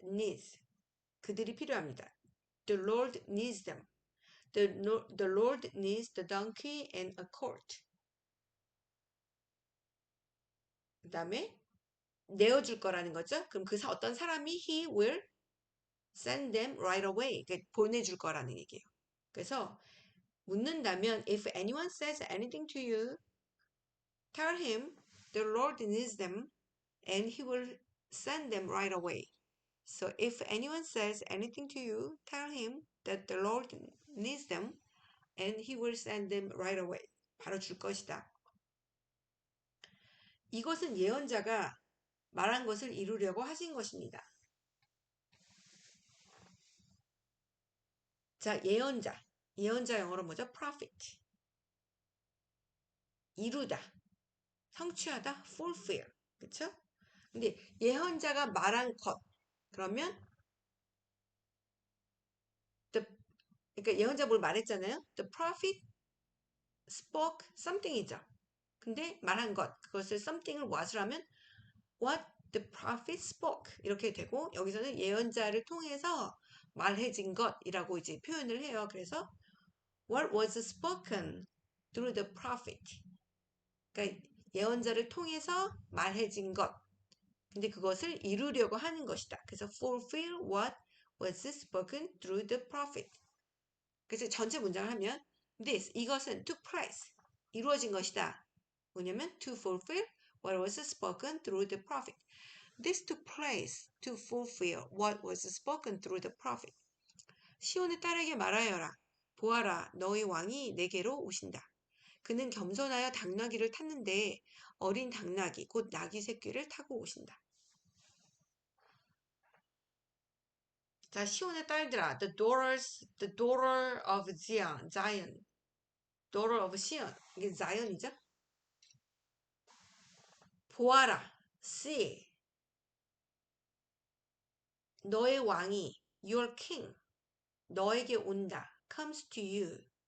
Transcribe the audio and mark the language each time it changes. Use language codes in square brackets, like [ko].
[en] needs. [ko] 그들이 필요합니다. [en] The Lord needs them. The Lord needs the donkey and a colt. [ko] 그 다음에 내어줄 거라는 거죠. 그럼 어떤 사람이 [en] he will send them right away. [ko] 그러니까 보내줄 거라는 얘기예요. 그래서 묻는다면 [en] if anyone says anything to you, tell him the Lord needs them and he will send them right away. So if anyone says anything to you, tell him that the Lord needs them and he will send them right away. [ko] 바로 줄 것이다. 이것은 예언자가 말한 것을 이루려고 하신 것입니다. 자, 예언자. 예언자 영어로 뭐죠? prophet. 이루다. 성취하다. fulfill. 그쵸? 근데 예언자가 말한 것. 그러면 the, 그러니까 예언자 뭘 말했잖아요. [en] The prophet spoke something이죠. [ko] 근데 말한 것. 그것을 something을 what을 하면 [en] what the prophet spoke [ko] 이렇게 되고 여기서는 예언자를 통해서 말해진 것이라고 이제 표현을 해요. [en] 그래서 what was spoken through the prophet. [ko] 그러니까 예언자를 통해서 말해진 것. 근데 그것을 이루려고 하는 것이다. [en] 그래서 fulfill what was spoken through the prophet. [ko] 그래서 전체 문장을 하면 this 이것은 [en] took place [ko] 이루어진 것이다. [en] 뭐냐면 to fulfill what was spoken through the prophet. This took place to fulfill what was spoken through the prophet. [ko] 시온의 딸에게 말하여라. 보아라, 너의 왕이 내게로 오신다. 그는 겸손하여 당나귀를 탔는데 어린 당나귀, 곧 나귀 새끼를 타고 오신다. 자, 시온의 딸들아, [en] the daughter of Zion, daughter of Sion, [ko] 이게 자연이죠? 보아라, [en] see, [ko] 너의 왕이, [en] your king, [ko] 너에게 온다, [en] comes to you.